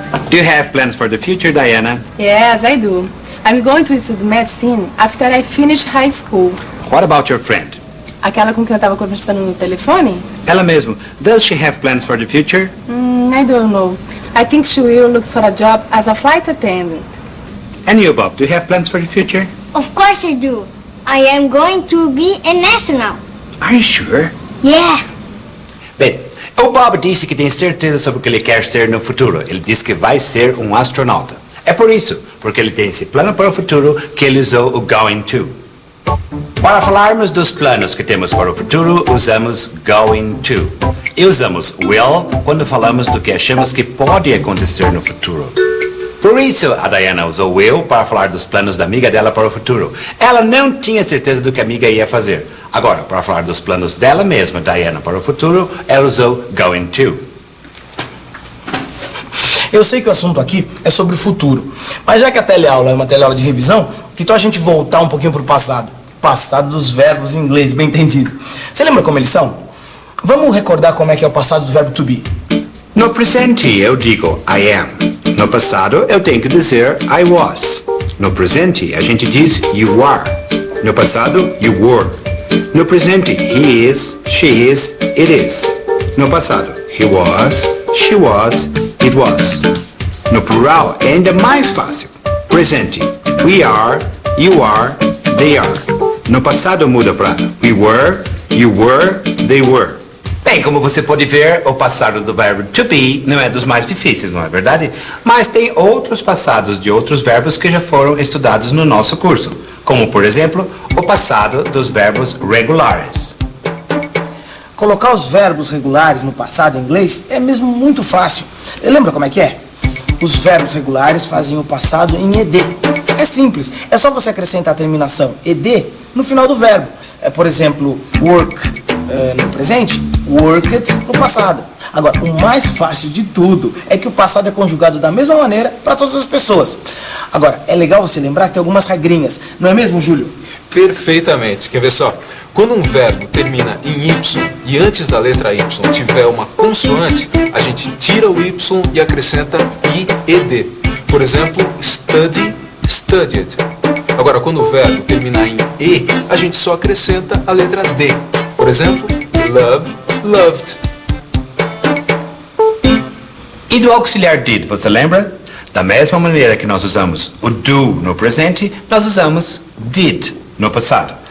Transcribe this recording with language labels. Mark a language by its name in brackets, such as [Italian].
[English] Do you have plans for the future, Diana? Yes, I do. I'm going to study medicine after I finish high school. What about your friend? [Portuguese] Aquela com quem eu estava conversando no telefone? Ela mesmo. [English] Does she have plans for the future? I don't know. I think she will look for a job as a flight attendant. And you, Bob, do you have plans for the future? Of course I do. I am going to be an astronaut. Are you sure? Yeah. [Portuguese] Bem, o Bob disse que tem certeza sobre o que ele quer ser no futuro. Ele disse que vai ser um astronauta. É por isso, porque ele tem esse plano para o futuro, que ele usou o [English] going to. [Portuguese] Para falarmos dos planos que temos para o futuro, usamos [English] going to. [Portuguese] E usamos will quando falamos do que achamos que pode acontecer no futuro. Por isso, a Diana usou will para falar dos planos da amiga dela para o futuro. Ela não tinha certeza do que a amiga ia fazer. Agora, para falar dos planos dela mesma, Diana, para o futuro, ela usou [English] going to. [Portuguese] Eu sei que o assunto aqui é sobre o futuro, mas já que a teleaula é uma teleaula de revisão, que tal a gente voltar um pouquinho para o passado? Passado dos verbos em inglês, bem entendido. Você lembra como eles são? Vamos recordar como é que é o passado do verbo to be. No presente, eu digo [English] I am. [Portuguese] No passado, eu tenho que dizer [English] I was. [Portuguese] No presente, a gente diz [English] you are. [Portuguese] No passado, [English] you were. [Portuguese] No presente, [English] he is, she is, it is. [Portuguese] No passado, [English] he was, she was, it was. [Portuguese] No plural, é ainda mais fácil. Presente, [English] we are, you are, they are. [Portuguese] No passado muda para [English] we were, you were, they were. [Portuguese] Bem, como você pode ver, o passado do verbo to be não é dos mais difíceis, não é verdade? Mas tem outros passados de outros verbos que já foram estudados no nosso curso. Como, por exemplo, o passado dos verbos regulares. Colocar os verbos regulares no passado em inglês é mesmo muito fácil. Lembra como é que é? Os verbos regulares fazem o passado em ed. É simples, é só você acrescentar a terminação ed no final do verbo. Por exemplo, work no presente, worked no passado. Agora, o mais fácil de tudo é que o passado é conjugado da mesma maneira para todas as pessoas. Agora, é legal você lembrar que tem algumas regrinhas, não é mesmo, Júlio? Perfeitamente. Quer ver só? Quando um verbo termina em Y e antes da letra Y tiver uma consoante, a gente tira o Y e acrescenta IED. Por exemplo, [English] study, studied. [Portuguese] Agora, quando o verbo terminar em E, a gente só acrescenta a letra D. Por exemplo, [English] love, loved. [Portuguese] E do auxiliar did, você lembra? Da mesma maneira que nós usamos o do no presente, nós usamos did no passado.